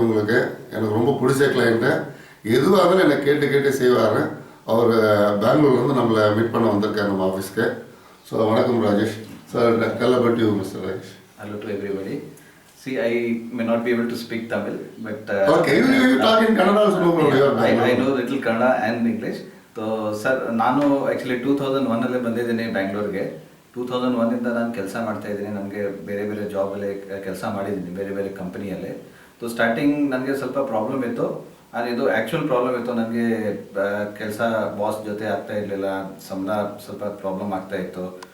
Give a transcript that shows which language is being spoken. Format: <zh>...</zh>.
<ta>உங்களுக்கு எனக்கு ரொம்ப பிடிச்ச கிளைண்ட்டு. எதுவாக இருந்தாலும் என்னை கேட்டு கேட்டு செய்வார். அவர் பெங்களூர்லேருந்து நம்மளை மீட் பண்ண வந்திருக்கார் நம்ம ஆஃபீஸ்க்கு.</ta> <en>So வணக்கம் Rajesh sir. Tell about you mister Rajesh. Hello to everybody. See, I may not be able to speak Tamil, but okay, you talk in Kannada also, no problem. I know little Kannada and English. So, sir,</en> <kn>ನಾನು actually 2001 ಬಂದಿದ್ದೀನಿ ಬ್ಯಾಂಗ್ಳೂರಿಗೆ. 2001 ನಾನು ಕೆಲಸ ಮಾಡ್ತಾ ಇದ್ದೀನಿ. ನನಗೆ ಬೇರೆ ಬೇರೆ ಜಾಬಲ್ಲಿ ಕೆಲಸ ಮಾಡಿದ್ದೀನಿ, ಬೇರೆ ಬೇರೆ ಕಂಪನಿಯಲ್ಲಿ. ಸೊ ಸ್ಟಾರ್ಟಿಂಗ್ ನನಗೆ ಸ್ವಲ್ಪ ಪ್ರಾಬ್ಲಮ್ ಇತ್ತು. ಇದು ಆ್ಯಕ್ಚುಯಲ್ ಪ್ರಾಬ್ಲಮ್ ಇತ್ತು. ನನಗೆ ಕೆಲಸ ಬಾಸ್ ಜೊತೆ ಆಗ್ತಾ ಇರಲಿಲ್ಲ, ಸಂಬಳ ಸ್ವಲ್ಪ ಪ್ರಾಬ್ಲಮ್ ಆಗ್ತಾ ಇತ್ತು.</kn>